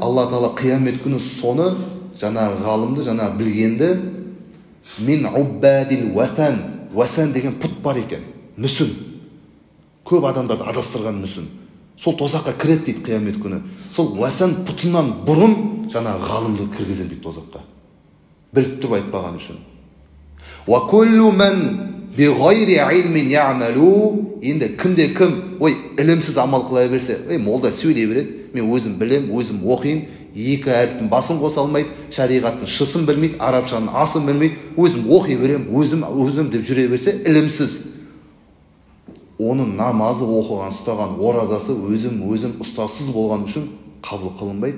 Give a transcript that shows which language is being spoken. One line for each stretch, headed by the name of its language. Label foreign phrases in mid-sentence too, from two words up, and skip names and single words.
Kazakh: Алла Тағала қиямет күні соны, жаңағы ғалымды, жаңағы білгенді,
Arabic: من عباد
Kazakh: васан деген пұт бар екен, мүсін. Көп адамдарды адастырған мүсін. Сол тозаққа кіреді дейді қиямет күні. Сол васан пұтынан бұрын жаңағы ғалымды кіргізен дейді тозаққа. Біліп тұрып айтпаған үшін.
Arabic: وكل من بغير علم يعمل.
Kazakh: Енді кімде кім, ой, ілімсіз амал қыла берсе, молда сөйлей береді, мен өзім білем, өзім оқиын, екі әріптің басын қоса алмайды, шариғаттың шысын білмейді, арабшаның асын білмейді, өзім оқи берем, өзім деп жүре берсе, ілімсіз. Оның намазы, оқыған, ұстаған, оразасы өзім ұстасыз болған үшін қабыл қылынбайды.